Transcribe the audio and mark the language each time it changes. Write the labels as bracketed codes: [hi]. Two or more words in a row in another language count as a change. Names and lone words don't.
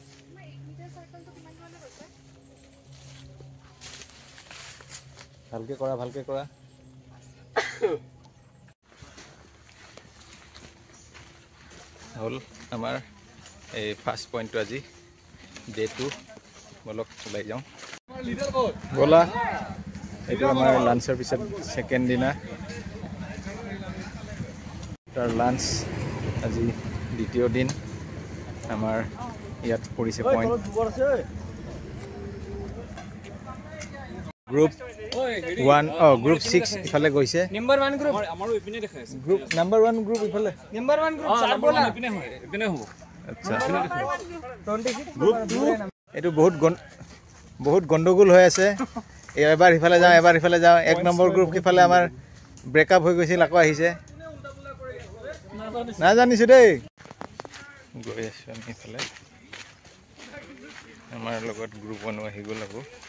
[as] ভালকে কৰা হল আমাৰ এই ফাৰ্ষ্ট পইণ্টটো আজি ডে 2 বলক ওলাই যাওঁ বলা এইটো আমাৰ লাঞ্চৰ পিছত সেকেন্ড দিনা তাৰ লাঞ্চ আজি দ্বিতীয় দিন আমাৰ ইয়াত পৰিছে পইণ্ট গ্ৰুপ 1 গ্ৰুপ 6 ইফালে গৈছে [hi] नंबर 1 ग्रुप [as] আমাৰো ইপিনে দেখাইছে গ্ৰুপ নাম্বাৰ 1 গ্ৰুপ ইফালে [hi] नंबर 1 ग्रुप सर बोला [as] ইপিনে হয় ইপিনে হ'ব আচ্ছা 26 গ্ৰুপ 2 এটো বহুত গন্ডগোল হৈ আছে এবাৰ ইফালে যাওঁ এক নম্বৰ গ্ৰুপ ইফালে আমাৰ ব্ৰেকআপ হৈ গৈছিল আকৌ আহিছে না জানিছো দেই গৈ আছো আমি ইফালে আমাৰ লগত গ্ৰুপ 1 আহি গ'ল আকৌ